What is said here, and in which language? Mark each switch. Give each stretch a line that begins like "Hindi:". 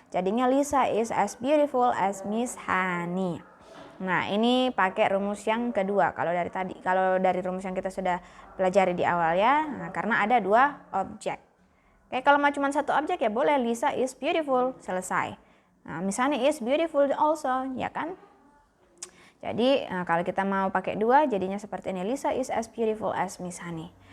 Indonesian: Jadinya
English: Lisa is as beautiful as Miss Hani.
Indonesian: Nah, ini pakai rumus yang kedua. Kalau dari rumus yang kita sudah pelajari di awal, ya. Nah, karena ada dua objek. Oke, kalau cuma satu objek ya boleh
English: Lisa is beautiful,
Indonesian: selesai. Nah,
English: Miss Hani is beautiful also,
Indonesian: ya kan? Jadi kalau kita mau pakai dua, jadinya seperti ini.
English: Lisa is as beautiful as Miss Hani.